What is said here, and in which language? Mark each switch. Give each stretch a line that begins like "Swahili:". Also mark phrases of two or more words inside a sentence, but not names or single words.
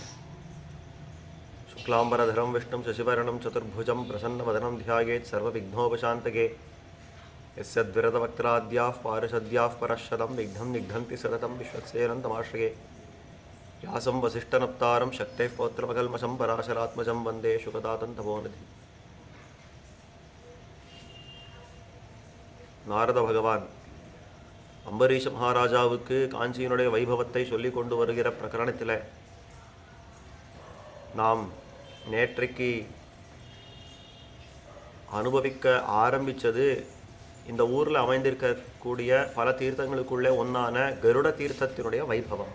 Sanskrit: शुक्लाम्बरधरं विष्णुं शशिवर्णं चतुर्भुजं प्रसन्नवदनं ध्यायेत् सर्वविघ्नोपशान्तके। यस्य द्विरदवक्त्राद्याः पारिषद्याः परश्शतं विघ्नं निघ्नन्ति सततं विश्वक्सेनं तमाश्रये। व्यासं वसिष्ठनप्तारं शक्तेः पौत्रमकल्मषं पराशरात्मजं वन्दे शुकदातं तपोनिधि।
Tamil: நாரத பகவான் அம்பரீஷ மகாராஜாவுக்கு காஞ்சியினுடைய வைபவத்தை சொல்லி கொண்டு வருகிற பிரகரணத்தில் நாம் நேற்றைக்கு அனுபவிக்க ஆரம்பித்தது இந்த ஊரில் அமைந்திருக்கக்கூடிய பல தீர்த்தங்களுக்குள்ளே ஒன்றான கருட தீர்த்தத்தினுடைய வைபவம்.